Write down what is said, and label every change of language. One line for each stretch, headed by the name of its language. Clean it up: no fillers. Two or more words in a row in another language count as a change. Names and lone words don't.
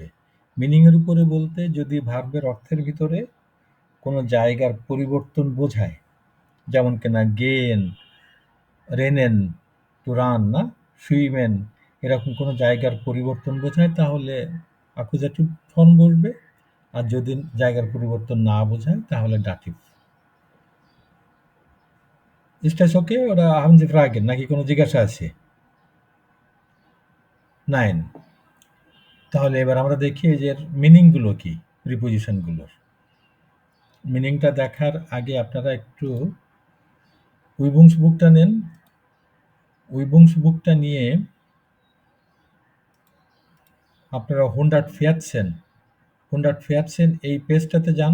Bangla: মিনিংয়ের উপরে বলতে যদি ভার্বের অর্থের ভিতরে কোনো জায়গার পরিবর্তন বোঝায়, যেমন কিনা গেন, রেনেন,
English: to run,
Bangla: না সুইমেন, এরকম কোনো জায়গার পরিবর্তন বোঝায় তাহলে
English: accusative form
Bangla: বসবে, আর যদি জায়গার পরিবর্তন না বোঝায় তাহলে ডাটিভ।
German: Ist das okay oder haben Sie Fragen?
Bangla: নাকি কোনো জিজ্ঞাসা আছে? নাইন। তাহলে এবার আমরা দেখি এই যে মিনিংগুলো কি প্রিপোজিশনগুলোর। মিনিংটা দেখার আগে আপনারা একটু উইবুংস বুকটা নেন। উইবুংস বুকটা নিয়ে আপনারা 114 এই পেজটাতে যান।